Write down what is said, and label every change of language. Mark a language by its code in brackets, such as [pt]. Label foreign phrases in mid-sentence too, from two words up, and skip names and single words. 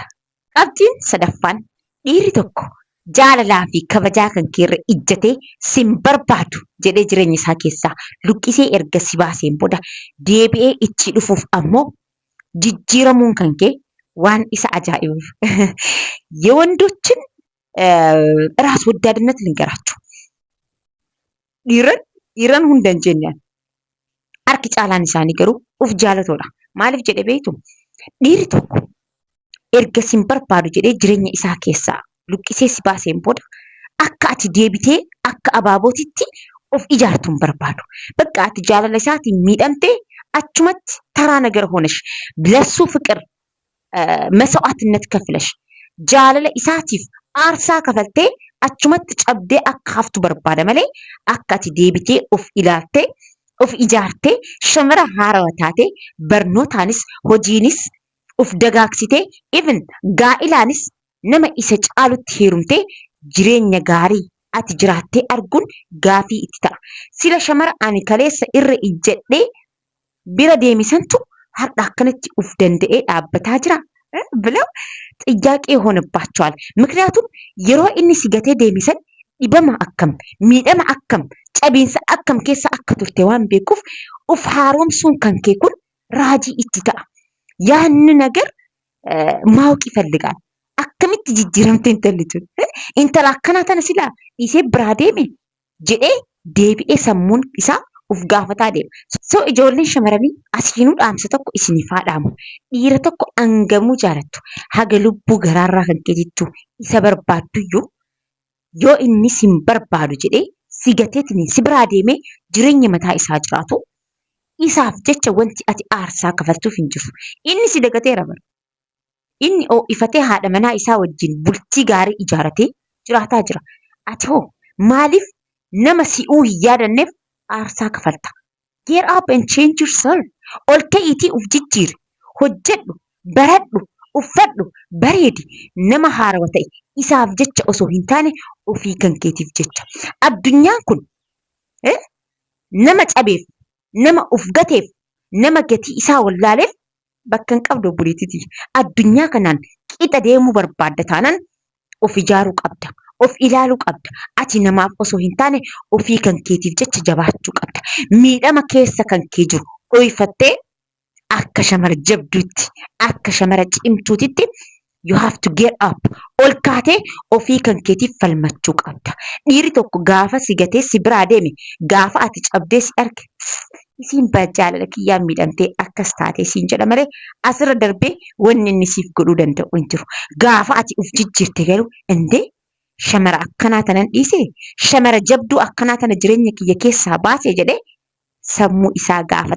[om] Qabxiin sadaffaan dhiirri tokko jaalalaa fi kabajaa kan keerra ijjatee sin barbaadu jedhee jireenya isaa keessaa luqqisee erga si baaseen booda deebi'ee itti dhufuuf ammoo jijjiiramuun kan kee waan isa ajaa'ibuuf [am] የወንዶችን ራስ ወዳድነት ልንገራችሁ። [om] dhiiran hunda hin jennaan harki caalaan isaanii garuu uf jaalatoodha. Maaliif jedhe beektu? Dhiirri tokko erga sin barbaadu jedhee jireenya isaa keessaa luqqisee si baaseen booda akka ati deebitee akka abaabootitti of ijaartu hin barbaadu. Bakka ati jaalala isaatiin miidhamtee achumatti taraa [am] ነገር ሆነሽ ለሱ ፍቅር መስዋዕትነት ከፍለሽ [om] jaalala isaatiif aarsaa kafaltee achumatti cabdee akka haftu barbaada malee akka ati deebitee of ilaaltee of ijaartee shamara haarawaa taatee barnootaanis hojiinis of dagaagsitee even gaa'ilaanis nama isa caalutti heerumtee jireenya gaarii ati jiraattee arguun gaafii itti ta'a. Sila shamara ani kaleessa irra ijjedhee bira deemisantu har'a akkanatti uf danda'ee dhaabbataa jira [am] ብለው ጥያቄ ይሆንባቸዋል። ምክንያቱም [om] yeroo inni si gatee deemisan dhibama akkam miidhama akkam cabiinsa akkam keessa akka turte waan beekuuf uf haaromsuun kan kee kun raajii itti ta'a. Yaanni [am] ነገር ማወቅ ይፈልጋል። [om] akkamitti jijjiiramte intalli tun intala akkanaa tana silaa dhiisee biraa deeme jedhee deebi'ee sammuun isaa uf gaafataa deema. So ijoolleen shamaranii asiinuu dhaamsa tokko isiniif haa dhaamu. Dhiira tokko hangamuu jaalattu haga lubbuu garaarraa kan keetittu isa barbaadduyyuu yoo inni sin barbaadu jedhee si gateetiin si biraa deemee jireenya mataa isaa jiraatu isaaf jecha wanti ati aarsaa kafaltuuf hin jiru. Inni si dagateera bara. Inni ifatee haadha manaa isaa wajjin bultii gaarii ijaaratee jiraataa jira. Ati hoo maaliif nama si'uu hin yaadanneef aarsaa kafalta? [en] Get up and change yourself. [om] Ol ka'iitii uf jijjiiri. Hojjedhu, baradhu, uffadhu, bareedi. Nama haarawa ta'e isaaf jecha osoo hin taane ofii kan keetiif jecha. Addunyaan kun nama cabeef, nama uf gateef, nama gatii isaa wallaaleef bakka hin qabdu obboleettii. Addunyaa kanaan qixa deemuu barbaadda taanaan of ijaaruu qabda. Of ilaaluu qabda. Ati namaaf osoo hin taane ofii kan keetiif jecha jabaachuu qabda. Miidhama keessa kan kee jiru dho'ifattee akka shamara jabduutti akka shamara cimtuutitti [en] you have to get up. [om] Ol kaatee ofii kan keetiif falmachuu qabda. Dhiirri tokko gaafa si gatee si biraa deeme gaafa ati cabdee si arge isiin jaalala kiyyaan miidhamtee akkas taatee siin jedha malee asirra darbee wanni inni siif godhuu danda'u hin jiru. Gaafa ati uf jijjiirte garuu indee shamara akkanaa tanan dhiisee shamara jabduu akkanaa tana jireenya kiyya keessaa baasee jedhee sammuu isaa gaafata.